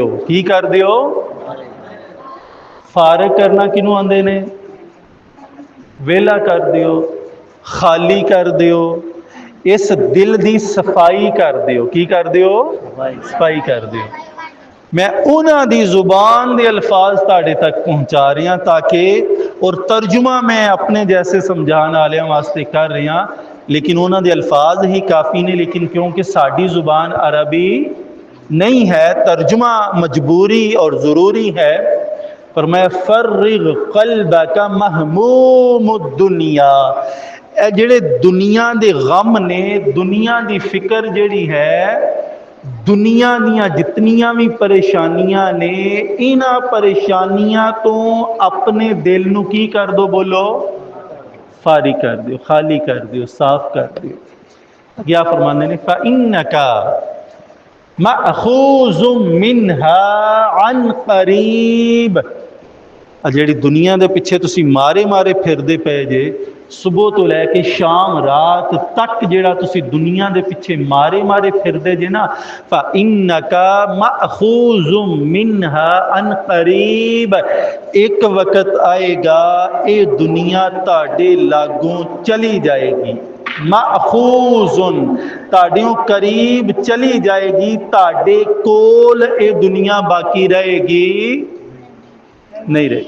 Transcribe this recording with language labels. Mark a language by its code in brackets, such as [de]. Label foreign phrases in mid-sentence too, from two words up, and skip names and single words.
[pa] کی کر دیو؟ فارغ کرنا کنوں آندے نے? ویلا کر دیو، خالی کر دیو، اس دل دی صفائی کر دیو. کی کر دیو؟ صفائی کر دیو. میں اوہناں دی زبان دے الفاظ تہاڈے تک پہنچا رہا تاکہ، اور ترجمہ میں اپنے جیسے سمجھانے والے واسطے کر رہا، لیکن اوہناں دے الفاظ ہی کافی نے. لیکن کیونکہ ساڈی زبان عربی نہیں ہے، ترجمہ مجبوری اور ضروری ہے. پر میں [ar] فرغ قلبك مهموم الدنيا, [pa] اے جیہڑے دنیا دے غم نے، دنیا دی فکر جیہڑی ہے، دنیا دیاں جتنیاں بھی پریشانیاں نے، انہاں پریشانیاں توں اپنے دل نوں کی کر دو، بولو فارغ کر دیو، خالی کر دیو، صاف کر دیو. کیا فرمانے نے? [ar] فإنك مأخوذ منها عن قريب. [pa] جیہڑی دنیا دے پچھے تسی مارے مارے پھردے پئے جے، صبح توں لے کے شام رات تک جیہڑا تسی دنیا دے پچھے مارے مارے پھردے جے نا, [ar] فإنك مأخوذ منها عن قريب, [pa] ایک وقت آئیگا یہ دنیا تہاڈے لاگوں چلی جائیگی. مأخوذٌ، تہاڈیوں قریب چلی جائیگی، تہاڈے کول یہ دنیا باقی رہیگی نہیں رہیگی.